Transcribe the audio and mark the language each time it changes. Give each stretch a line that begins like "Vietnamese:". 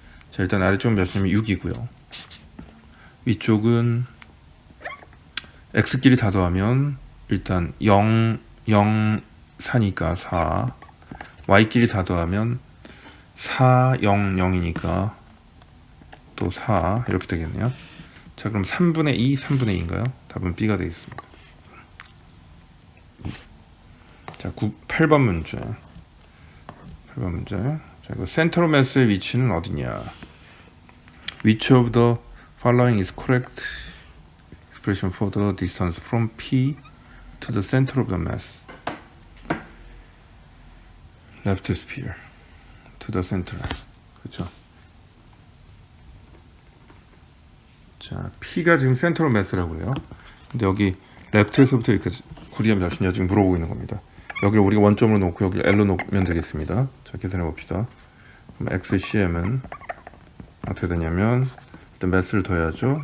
Korean: 자, 일단 아래쪽 몇이냐면 6이고요. 위쪽은 x끼리 다 더하면 일단 0, 0, 4니까 4, y끼리 다 더하면 4, 0, 0이니까 또 4 이렇게 되겠네요. 자, 그럼 3분의 2, 3분의 2인가요? 답은 B가 되겠습니다. 자, 8번 문제. 8번 문제. 자, 이거 센터 오브 매스의 위치는 어디냐?
English: Which of the following is correct expression for the distance from P to the center of the mass? Left sphere to the center.
Korean: 그렇죠? 자, P가 지금 센터 오브 매스라고 해요. 근데 여기 레프트에서부터 이렇게 거리가 몇이냐 지금 물어보고 있는 겁니다. 여기를 우리가 원점으로 놓고 여기를 L로 놓으면 되겠습니다. 자, 계산해 봅시다. 그럼 XCM은 어떻게 되냐면 일단 매스를 더해야죠.